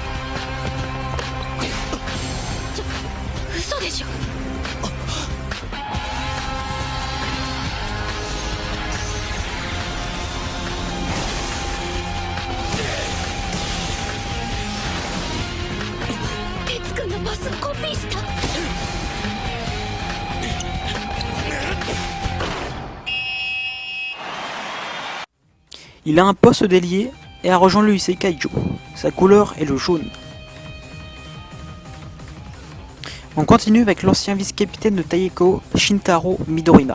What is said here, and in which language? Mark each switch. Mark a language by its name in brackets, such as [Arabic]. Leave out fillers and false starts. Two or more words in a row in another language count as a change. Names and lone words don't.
[Japanese] 嘘でしょ。哲くんのパスをコピーした。 [French] Il a un poste d'ailier et a rejoint le lycée Kaijo. Sa couleur est le jaune. On continue avec l'ancien vice-capitaine de Taiko, Shintaro Midorima.